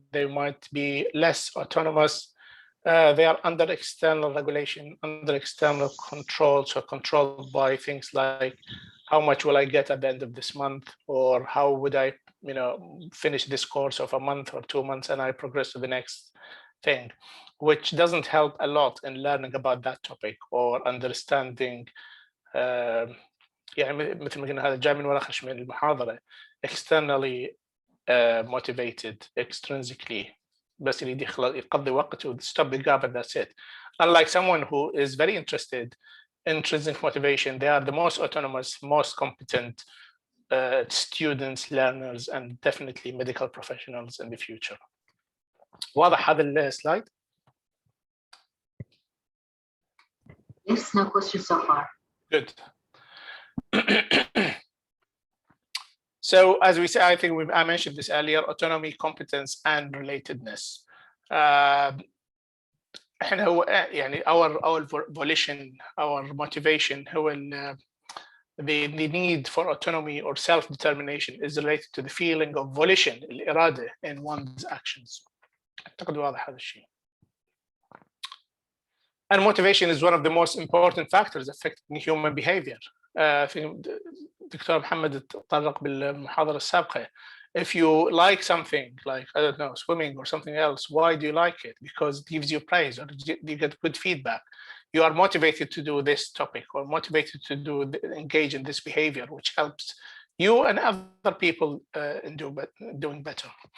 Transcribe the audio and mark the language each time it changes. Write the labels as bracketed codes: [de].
[en] They might be less autonomous. They are under external regulation, under external control, so controlled by things like how much will I get at the end of this month, or how would I, finish this course of a month or 2 months and I progress to the next thing, which doesn't help a lot in learning about that topic or understanding [ar] يعني مثل ما قلنا هذا جاي من ورا خشم المحاضرة [en] externally motivated extrinsically [ar] بس اللي يقضي وقته [en] stop the gap and that's it. Unlike someone who is very interested, intrinsic motivation, they are the most autonomous, most competent students, learners, and definitely medical professionals in the future. [ar] واضح هذا السلايد؟ [en] Yes, no questions so far. Good. So as we say, I think I mentioned this earlier, autonomy, competence, and relatedness. [ar] احنا هو يعني [en] our volition, our motivation هو the need for autonomy or self-determination is related to the feeling of volition, الإرادة in one's actions. [ar] أعتقد واضح هذا الشيء. [en] And motivation is one of the most important factors affecting human behavior. [ar] في دكتور محمد تطرق بالمحاضرة السابقة. [en] If you like something, like, I don't know, swimming or something else, why do you like it? Because it gives you praise or you get good feedback. You are motivated to do this topic or motivated to engage in this behavior, which helps you and other people in doing better.